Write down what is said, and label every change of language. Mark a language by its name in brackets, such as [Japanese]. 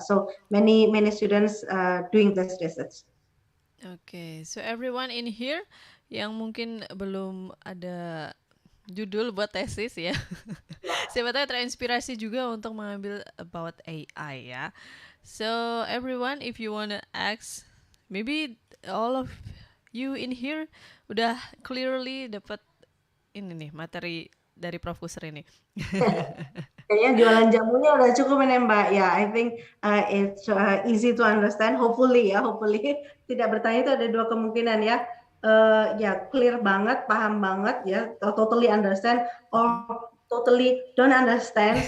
[English] So many students doing this research. Okay, so everyone in here [Indonesian] yang mungkin belum ada judul buat tesis ya, siapa tahu terinspirasi juga untuk mengambil about AI ya. [English] So everyone, if you wanna ask, maybe all of you in here [Indonesian] udah clearly dapat ini nih materi dari [English] Prof. Kusrini. [Indonesian] Kayaknya jualan jamunya udah cukup nih Mbak. [English] Ya, I think it's easy to understand. [Indonesian] Hopefully tidak bertanya itu ada dua kemungkinan ya. [English] Clear [Indonesian] banget, paham banget ya, [English] totally understand or totally don't understand.